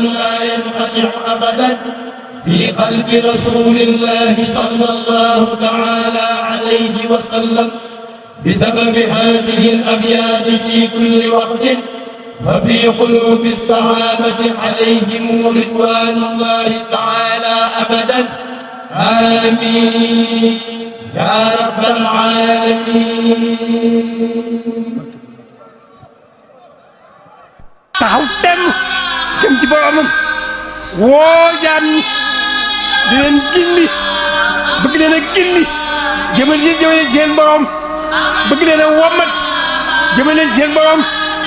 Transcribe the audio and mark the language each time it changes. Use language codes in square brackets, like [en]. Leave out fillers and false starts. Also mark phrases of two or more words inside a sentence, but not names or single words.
[ar] لا ينقطع أبدا في قلب رسول الله صلى الله تعالى عليه وسلم بسبب هذه الأبيات في كل وقت وفي قلوب الصحابة عليهم رضوان الله تعالى أبدا آمين يا رب العالمين [wo] taxaw dem jëm ci boromam woo jaam ñi di leen gindi bëgg leen a gindi jëmale leen seen borom bëgg leen a wommat jëmale leen seen borom